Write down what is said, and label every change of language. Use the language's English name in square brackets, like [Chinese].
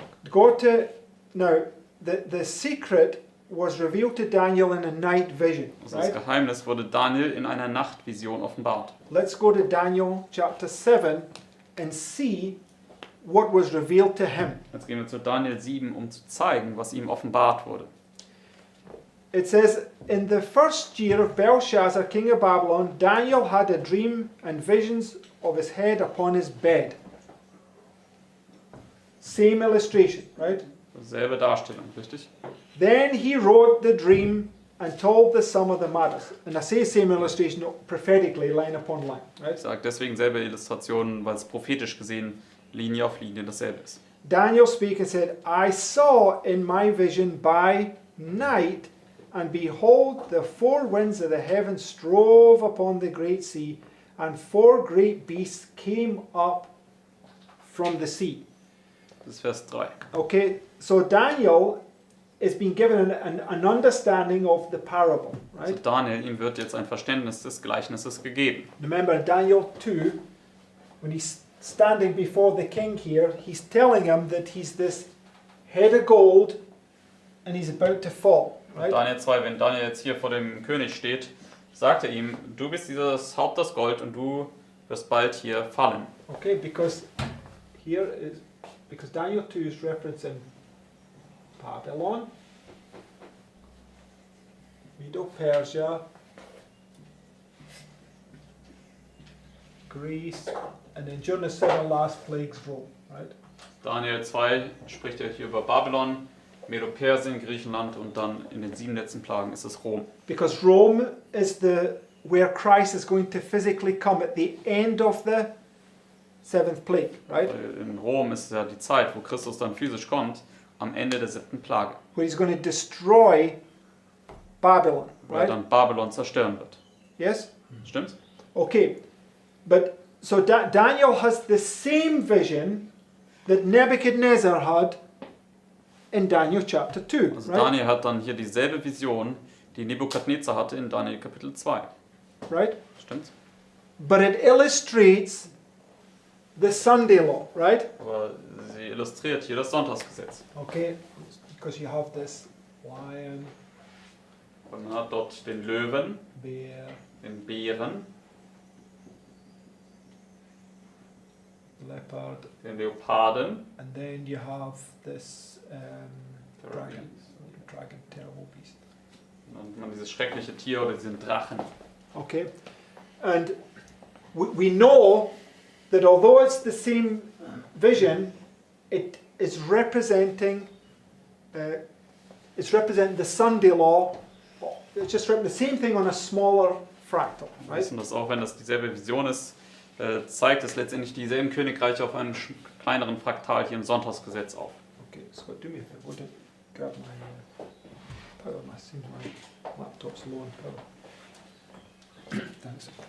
[English] Go to, now, the secret was revealed to Daniel in a night vision, [German] Also das [English] right? [German] Geheimnis wurde Daniel in einer Nachtvision offenbart. [English] Let's go to Daniel chapter 7 and see what was revealed to him. [German] Jetzt gehen wir zu Daniel 7, um zu zeigen, was ihm offenbart wurde. [English] It says, in the first year of Belshazzar, king of Babylon, Daniel had a dream and visions of his head upon his bed. Same illustration, right? [German] Selbe Darstellung, richtig? [English] Then he wrote the dream and told the sum of the matters. And I say same illustration prophetically, line upon line, right? [German] Ich sage deswegen selbe Illustration, weil es prophetisch gesehen Linie auf Linie dasselbe ist. [English] Daniel spake and said, I saw in my vision by night, and behold, the four winds of the heaven strove upon the great sea, and four great beasts came up from the sea. [German] Das ist Vers 3. [English] Okay, so Daniel is being given an understanding of the parable, [German] Also [English] right? [German] Daniel, ihm wird jetzt ein Verständnis des Gleichnisses gegeben. [English] Remember Daniel 2, when he's standing before the king here, he's telling him that he's this head of gold and he's about to fall, right? [German] Daniel 2, wenn Daniel jetzt hier vor dem König steht, sagt er ihm, du bist dieses Haupt aus Gold und du wirst bald hier fallen. [English] Okay, because Daniel 2 is referencing Babylon, Medo-Persia, Greece, and then during the 7 last plagues, Rome, right? [German] Daniel 2 spricht er hier über Babylon, Medo-Persien, Griechenland und dann in den 7 letzten Plagen ist es Rom. [English] Because Rome is where Christ is going to physically come at the end of the 7th plague, right? [German] Weil in Rom ist ja die Zeit, wo Christus dann physisch kommt, am Ende der 7. Plage, [English] Where he's going to destroy Babylon, [German] wo er [English] right? [German] dann Babylon zerstören wird. [English] Yes? [German] Stimmt's? [English] Okay, but so Daniel has the same vision that Nebuchadnezzar had in Daniel chapter 2, [German] Also [English] right? [German] Daniel hat dann hier dieselbe Vision, die Nebukadnezar hatte in Daniel Kapitel 2. [English] Right? [German] Stimmt's? [English] But it illustrates the Sunday law, right? [German] Aber sie illustriert hier das Sonntagsgesetz. [English] Okay, because you have this lion, [German] Und man hat dort den Löwen, [English] bear, [German] den Bären, [English] leopard, [German] den Leoparden, [English] and then you have this dragon, terrible beast. [German] und dann hat man dieses schreckliche Tier oder diesen Drachen. [English] Okay, and we know that although it's the same vision, it is representing the Sunday law. It's just the same thing on a smaller fractal, [German] Wir [English] right? [German] wissen, dass auch wenn das dieselbe Vision ist, zeigt es letztendlich dieselben Königreiche auf einem kleineren Fraktal hier im Sonntagsgesetz auf. [English] Okay, Scott, do me a favor. Would grab my power. Seems my laptop's low on power. Thanks.